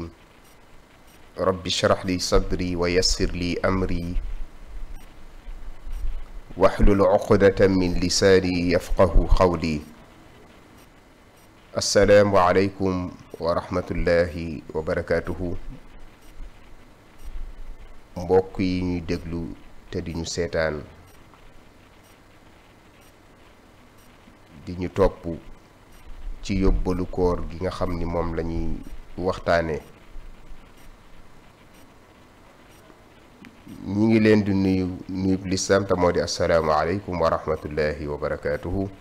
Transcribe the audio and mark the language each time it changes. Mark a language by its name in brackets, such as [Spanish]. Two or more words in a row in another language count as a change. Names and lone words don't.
[Arabic] رب اشرح لي صدري ويسر لي أمري واحلل عقدة من لساني يفقه قولي. السلام عليكم ورحمة الله وبركاته. [Wolof] mbokk yi ñuy déglu te di ñu seetaan di ñu topp ci yóbbalu koor gi nga xam ni moom la ñuy waxtaanee ñi ngi leen di nuyu lislaam te moo di [Arabic] السلام عليكم ورحمة الله وبركاته.